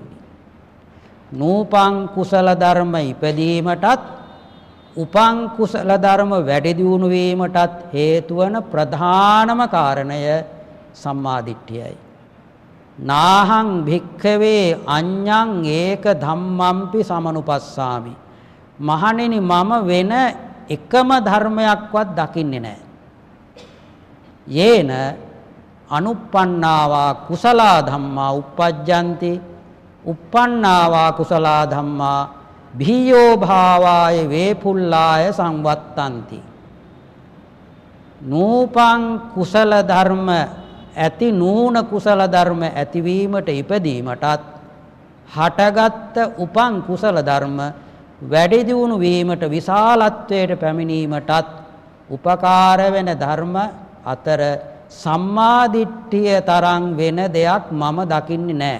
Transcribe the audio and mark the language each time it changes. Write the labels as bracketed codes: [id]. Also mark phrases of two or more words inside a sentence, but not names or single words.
[si] නූපං කුසල ධර්ම ඉපදීමටත්, උපං කුසල ධර්ම වැඩි දියුණු වීමටත් හේතු වන ප්‍රධානම කාරණය සම්මා දිට්ඨියයි. [pi] නාහං භික්ඛවේ අඤ්ඤං ඒක ධම්මම්පි සමනුපස්සාමි. [si] මහණෙනි මම වෙන එකම ධර්මයක්වත් දකින්නේ නැහැ. [pi] යේන අනුප්පන්නාවා කුසලා ධම්මා uppajjanti uppannāvā කුසලා ධම්මා භීයෝ භාවාය වේපුල්ලාය සංවත්තಂತಿ. [si] නූපං කුසල ධර්ම ඇති නූන කුසල ධර්ම ඇතිවීමට ඉපදීමටත්, හටගත් උපං කුසල ධර්ම වැඩි දියුණු වීමට, විශාලත්වයට පැමිණීමටත් උපකාර වෙන ධර්ම අතර සම්මා දිට්ඨිය තරම් වෙන දෙයක් මම දකින්නේ නැහැ.